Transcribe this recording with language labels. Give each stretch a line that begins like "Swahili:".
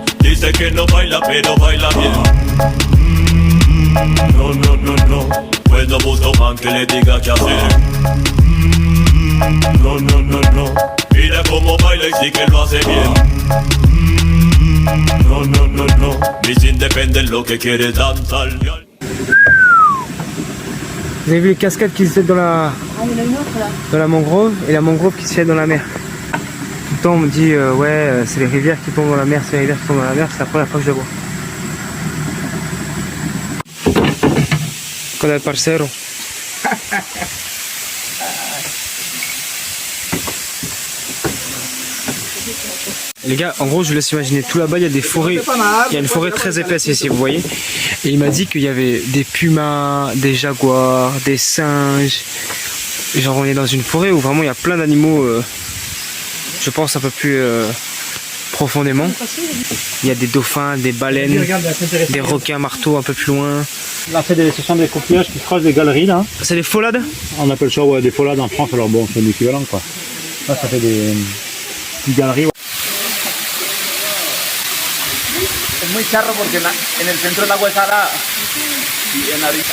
Spanish: Dice que no baila, pero baila bien. No, no, no, no. Cuando busca un man que le diga qué hacer. No, no, no, no. Mira cómo baila y sí que lo hace bien. No, no, no, no. Mi sin depende de lo que quiere danzar.
French: Vous avez vu les cascades qui se jettent dans la mangrove et la mangrove qui se jette dans la mer. Tout le temps on me dit ouais c'est les rivières qui tombent dans la mer, c'est les rivières qui tombent dans la mer, c'est la première fois que je le vois.
Spanish: Con el parcero.
French: Les gars, en gros, je vous laisse imaginer, tout là-bas, il y a des forêts, il y a une forêt très épaisse ici, vous voyez. Et il m'a dit qu'il y avait des pumas, des jaguars, des singes. Genre, on est dans une forêt où vraiment il y a plein d'animaux, je pense un peu plus profondément. Il y a des dauphins, des baleines, des requins marteaux un peu plus loin. Là, ce sont des coquillages qui creusent des galeries là. C'est des folades? On appelle ça ouais, des folades en France, alors bon, c'est l'équivalent quoi. Là, ça fait des galeries.
Spanish: Es muy charro porque en el centro del agua es salada y en la